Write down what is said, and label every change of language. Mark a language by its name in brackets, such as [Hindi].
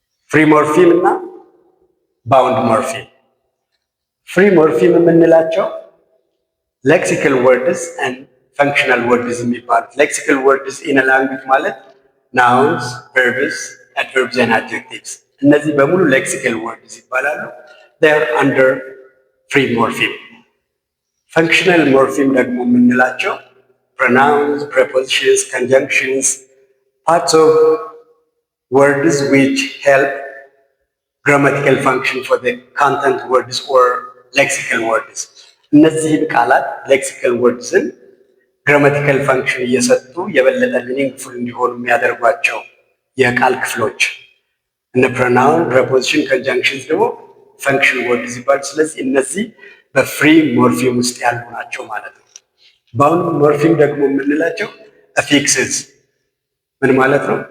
[Amharic] ፍሪ ሞርፊም እና ባውንድ ሞርፊም። ፍሪ ሞርፊም የምንላቸው ሌክሲካል ወርድስ ኤንድ ፈንክሽናል ወርድስ የሚባሉት። ሌክሲካል ወርድስ ኢን ላንጉጅ ማለት ናውንስ፣ ቨርብስ፣ አድቨርብስ ኤንድ አድጀክቲቭስ እነዚህ በሙሉ ሌክሲካል ወርድስ ይባላሉ። [English] they are under free morpheme. functional morpheme [Amharic] ደግሞ የምንላቸው [English] pronouns, prepositions, conjunctions, parts of words which help grammatical function for the content words or lexical words. [Amharic] እነዚህን ቃላት ሌክሲካል ወርድስን ግራማቲካል ፈንክሽን እየሰጡ የበለጠ ሚኒንግፉል እንዲሆኑ የሚያደርጓቸው የቃል ክፍሎች እነ ፕሮናውን፣ ፕሬፖዚሽን፣ ኮንጃንክሽንስ ደግሞ ፈንክሽን ወርድስ ይባላሉ። ስለዚህ እነዚህ በፍሪ ሞርፊም ውስጥ ያሉ ናቸው ማለት ነው። ባውንድ ሞርፊም ደግሞ የምንላቸው አፊክስስ ምን ማለት ነው?